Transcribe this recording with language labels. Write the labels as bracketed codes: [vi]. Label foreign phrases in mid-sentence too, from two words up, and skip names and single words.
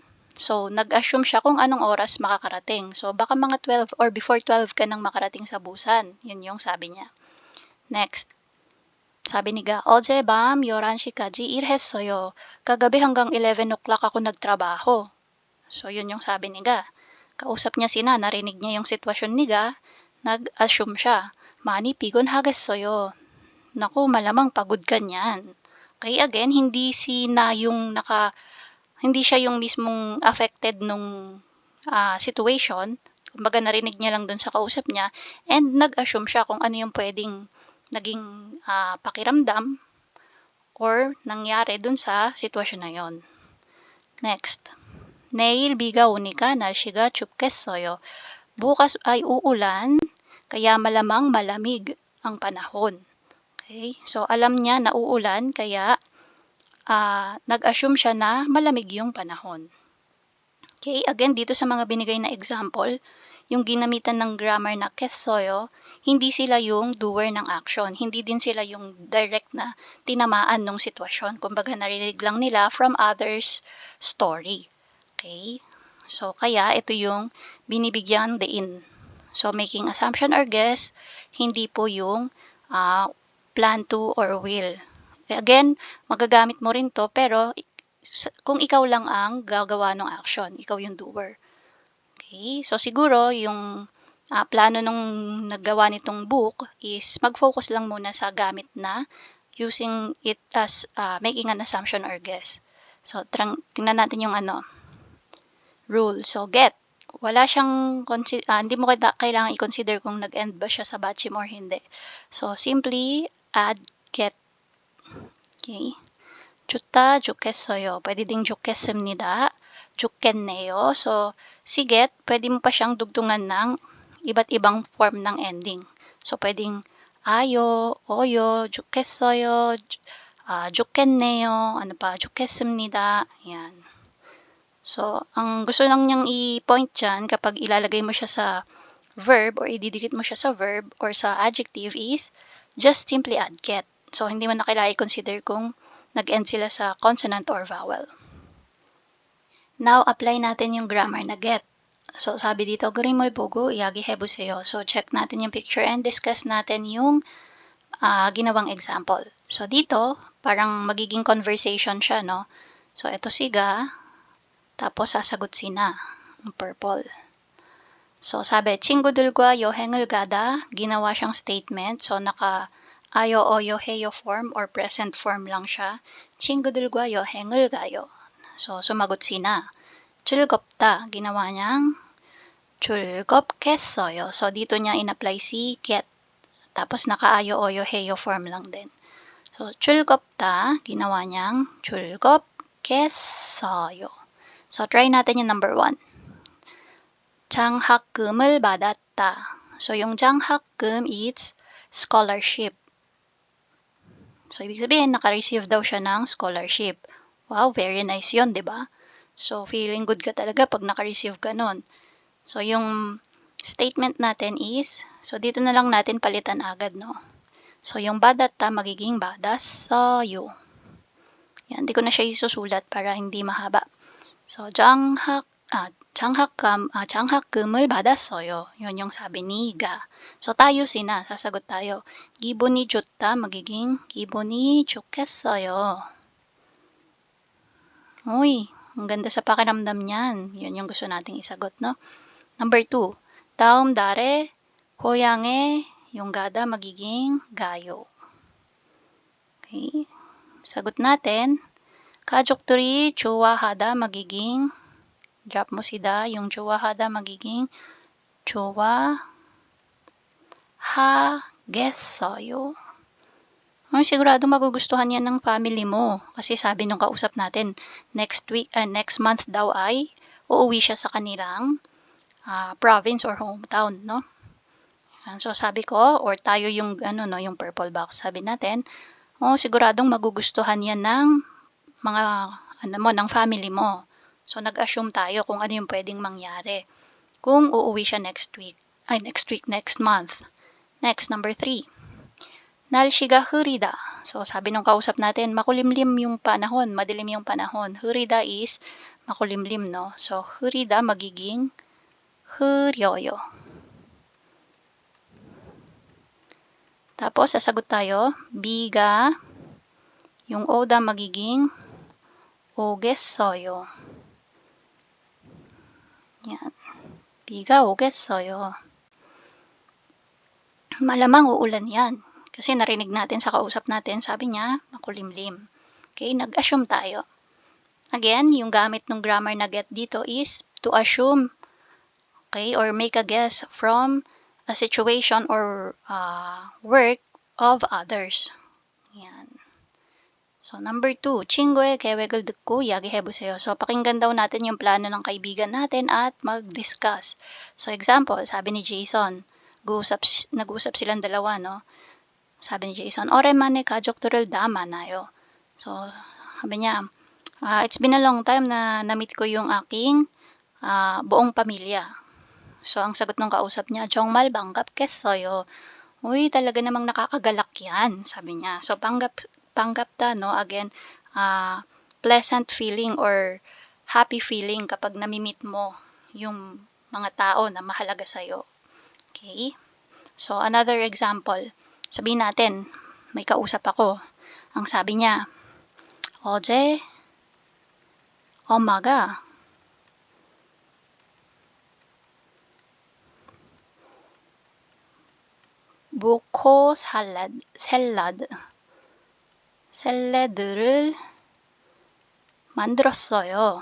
[tl] So, nag-assume siya kung anong oras makakarating. So, baka mga [en] 12 or before 12 [tl] ka nang makarating sa Busan. Yun yung sabi niya. Next. Sabi ni Ga, [ko] 어제 밤 11시까지 일했어요. [tl] Kagabi hanggang 11 o'clock ako nagtrabaho. So, yun yung sabi ni Ga. Kausap niya narinig niya yung sitwasyon ni Ga, nag-assume siya. [ko] 많이 피곤하겠어요. [tl] Naku, malamang pagod ka niyan. Okay, again, hindi siya yung mismong affected nung situation. Kumbaga, narinig niya lang dun sa kausap niya and nag-assume siya kung ano yung pwedeng naging pakiramdam or nangyari dun sa sitwasyon na yon. Next. [ko] 내일 비가 오니까 날씨가 춥겠어요. [tl] Bukas ay uulan, kaya malamang malamig ang panahon. Okay? So, alam niya na uulan kaya nag-assume siya na malamig yung panahon. Okay? Again, dito sa mga binigay na example, yung ginamitan ng grammar na kessoyo, hindi sila yung doer ng action. Hindi din sila yung direct na tinamaan ng sitwasyon. Kumbaga, narinig lang nila [en] from others' story. [tl] Okay? So, kaya ito yung binibigyan diin. [en] So, making assumption or guess, [tl] hindi po yung [en] plan to or will. [tl] Again, magagamit mo rin to, pero kung ikaw lang ang gagawa ng action, ikaw yung doer. Okay, so siguro yung plano nung naggawa nitong book is mag-focus lang muna sa gamit na [en] using it as making an assumption or guess. [tl] So, tingnan natin yung rule. So, get. Wala siyang, hindi mo kailangan i-consider kung nag-end ba siya sa batchim or hindi. [en] So, simply add get. [tl] Okay. [ko] 좋다, 좋겠어요. [tl] Pwede ding [ko] 좋겠습니다, 좋겠네요. [tl] So, si get, pwede mo pa siyang dugtungan ng iba't ibang form ng ending. So, pwedeng ayo, [ko] oyo, 좋겠어요, 좋겠네요, [tl] ano pa, 좋겠습니다. Yan. So, ang gusto lang niyang i-point dyan kapag ilalagay mo siya sa verb or ididikit mo siya sa verb or sa adjective [en] is just simply add get. [tl] So, hindi mo na kailangan i-consider kung nag-end sila sa consonant or vowel. Now, apply natin yung grammar na get. So, sabi dito, [ko] 그림을 보고 이야기해보세요. [tl] So, check natin yung picture and discuss natin yung ginawang example. So, dito, parang magiging conversation siya, no? So, ito siga, tapos sasagot sina, yung purple. So, sabi, [ko] 친구들과 여행을 가다, [tl] ginawa siyang statement. So, ayo, oyo, heyo [en] form or present form [tl] lang siya. [ko] 친구들과 여행을 가요. [tl] So, sumagot sina. 즐겁다, ginawa niyang 즐겁겠어요. So, dito niya in-apply si get. Tapos, ayo, oyo, heyo form lang din. So, 즐겁다, ginawa niyang 즐겁겠어요. So, try natin yung number 1. [ko] 장학금을 받았다. [tl] So, yung 장학금 is scholarship. So, ibig sabihin, naka-receive daw siya ng scholarship. Wow, [en] very nice [tl] yun, di ba? So, [en] feeling good [tl] ka talaga pag naka-receive ka nun. So, yung statement natin is, so, dito na lang natin palitan agad, no? So, yung 받았다 magiging 받았어요. Yan, di ko na siya isusulat para hindi mahaba. So, [ko] 장학금을 받았어요. [tl] Yun yung sabi ni Ga. So, tayo sina, sasagot tayo. [ko] 기분이 좋다, [tl] magiging [ko] 기분이 좋겠어요. [tl] Uy, ang ganda sa pakiramdam niyan. Yun yung gusto nating isagot, no? Number 2. [ko] 다음 달에 고향에 [tl] yung gada magiging gayo. Okay. Sagot natin. 가족들이 좋아하다 magiging drop mo si da, yung 좋아하다 magiging 좋아하겠어요. Sigurado magugustuhan yan ng family mo. Kasi sabi nung kausap natin, [en] next month [tl] daw ay uuwi siya sa kanilang province or hometown, no? So sabi ko, or tayo yung yung purple box. Sabi natin, siguradong magugustuhan yan ng mga ng family mo. So, nag-assume tayo kung ano yung pwedeng mangyari kung uuwi siya [en] next month. [tl] Next, number 3. [ko] 날씨가 흐리다. [tl] So, sabi nung kausap natin, makulimlim yung panahon, madilim yung panahon. 흐리다 is makulimlim, no? So, 흐리다 magiging 흐려요. Tapos, sasagot tayo, 비가, yung 오다 magiging 오겠어요. [ko] Yan. 비가 오겠어요. [tl] Malamang uulan yan. Kasi narinig natin sa kausap natin, sabi niya, makulimlim. [en] Okay, [tl] nag-assume tayo. [en] Again, [tl] yung gamit ng [en] grammar na get dito is to assume, okay, or make a guess from a situation or work of others. [tl] Yan. So, number 2, [ko] 친구의 계획을 듣고 이야기해보세요. [tl] So, pakinggan daw natin yung plano ng kaibigan natin at mag-discuss. So, example, sabi ni Jason, nag-uusap silang dalawa, no? Sabi ni Jason, [ko] "오랜만에 가족들을 다 만나요." [tl] So, sabi niya, [en] "It's been a long time [tl] na na-meet ko yung aking, buong pamilya." So, ang sagot ng kausap niya, [ko] "정말 반갑겠어요." [tl] "Uy, talaga namang nakakagalak 'yan," sabi niya. So, 반갑다 'no, again, [en] pleasant feeling or happy feeling [tl] kapag nami-meet mo yung mga tao na mahalaga sa'yo, okey? So, another example, sabihin natin may kausap ako, ang sabi niya, [ko] "어제 엄마가 부코 샐러드를 만들었어요."